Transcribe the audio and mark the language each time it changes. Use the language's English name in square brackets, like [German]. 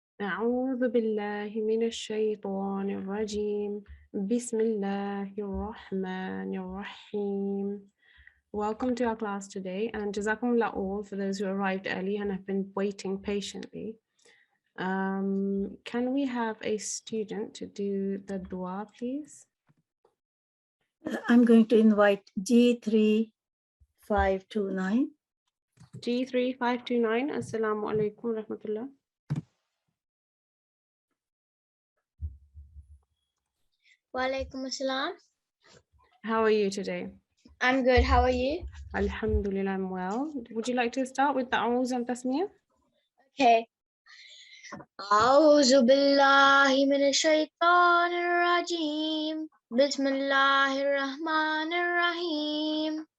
[Arabic] أعوذ بالله من الشيطان الرجيم. بسم الله الرحمن الرحيم. [English] Welcome to our class today, and Jazakumullah all for those who arrived early and have been waiting patiently. Can we have a student to do the dua, please? I'm going to invite G3 529. [Arabic] G3 529. Assalamu alaikum wa rahmatullah. Walaikum assalam. [English] How are you today? I'm good. How are you? Alhamdulillah, I'm well. Would you like to start with the A'uz and Tasmiyah? Okay. [Arabic] أعوذ بالله من الشيطان الرجيم. بسم الله الرحمن الرحيم.